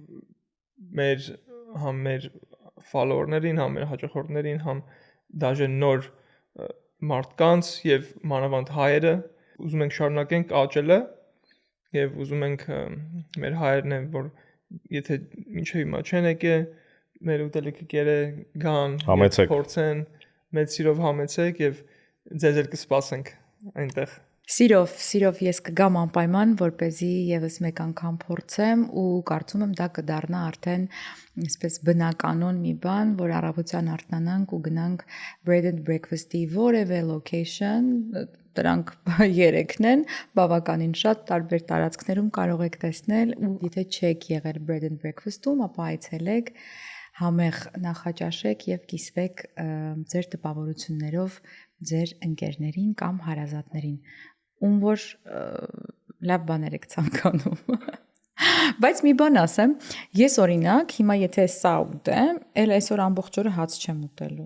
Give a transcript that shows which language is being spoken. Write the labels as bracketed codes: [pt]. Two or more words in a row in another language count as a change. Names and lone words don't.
[hy] մեր follower-ներին, մեր հաճախորդներին, դաժե նոր մարդկանց եւ մանավանդ հայերը ուզում ենք շարունակենք աճելը եւ ուզում ենք մեր հայերն են, որ եթե մինչեւ հիմա չեն եկել, մեր ուտելիքը կերը գան, փորձեն, մեծ սիրով համեցեք եւ ձեզ էլ կսպասենք այնտեղ։ Սիրով ես կգամ անպայման, որպեսզի եւս մեկ անգամ փորձեմ ու կարծում եմ դա կդառնա արդեն այսպես բնականon մի բան, որ առավոտյան արթնանանք ու գնանք [en] bread and breakfast- [hy] ի որևէ location, դրանք 3-ն են, բավականին շատ տարբեր տարածքներում կարող եք տեսնել ու եթե չեք եղել [en] bread and breakfast- [hy] ում, ապա այցելեք, համեղ նախաճաշեք եւ կիսվեք ձեր տպավորություններով ձեր ընկերներին կամ հարազատներին, ում որ լավ բաներ եք ցանկանում։ Բայց մի բան ասեմ, ես օրինակ հիմա եթե սա ուտեմ, էլ այսօր ամբողջ օրը հաց չեմ ուտելու։